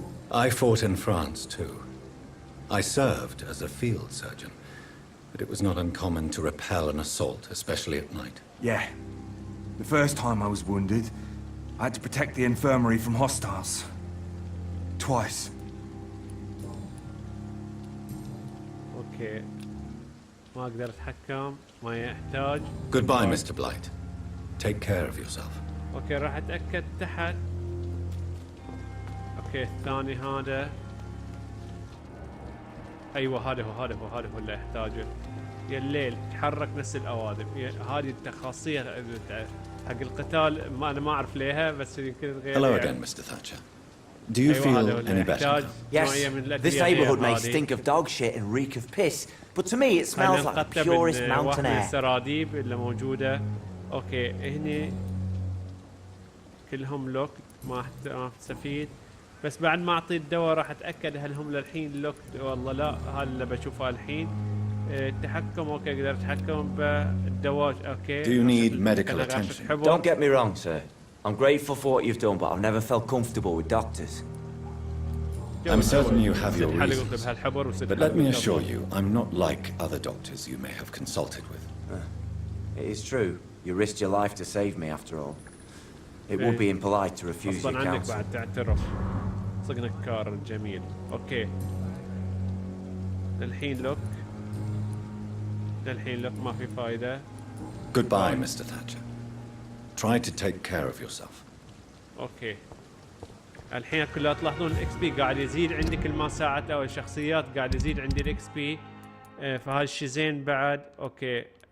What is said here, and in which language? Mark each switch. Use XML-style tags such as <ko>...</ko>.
<en>I fought in France too. I served as a field surgeon, but it was not uncommon to repel an assault, especially at night. Yeah. The first time I was wounded, I had to protect the infirmary from hostiles. Twice.</en> <ar>اوكي ما اقدر اتحكم ما يحتاج.</ar> <en>Goodbye, Mr. Blight. Take care of yourself.</en> <ar>اوكي راح اتاكد تحت. اوكي الثاني هذا ايوه هذا هو اللي يحتاجه. يا الليل تحرك نفس الاوادم. هذه التخاصيص حق القتال ما انا ما اعرف ليها بس يمكن غير.</ar> <en>Hello again, Mr. Thatcher. Do you feel any better? Yes, this neighborhood may stink of dog shit and reek of piss, but to me it smells like the purest mountain air.</en> <ar>السراديب اللي موجودة. اوكي هني كلهم لوك ما استفيد بس بعد ما اعطي الدواء راح اتاكد هل هم للحين لوك والله لا. هذا اللي بشوفه الحين. التحكم اوكي اقدر اتحكم بالدواء. اوكي.</ar> <en>Do you need medical attention? Don't get me wrong, sir. I'm grateful for what you've done, but I've never felt comfortable with doctors. I'm certain you have your reasons, but let me assure you, I'm not like other doctors you may have consulted with. It is true. You risked your life to save me, after all. It would be impolite to refuse your</en> <ar>غصباً عنك</ar> <en>counsel.</en> <ar>بعد تعترف. صقنك كار جميل. اوكي. للحين لوك ما في فايدة.</ar> <en>Goodbye, Mr. Thatcher. Try to take care of yourself.</en> <ar>اوكي. الحين كلها تلاحظون الاكس بي قاعد يزيد عندي كل ما ساعات او الشخصيات قاعد يزيد عندي الاكس بي. فهذا الشيء زين بعد. اوكي.</ar>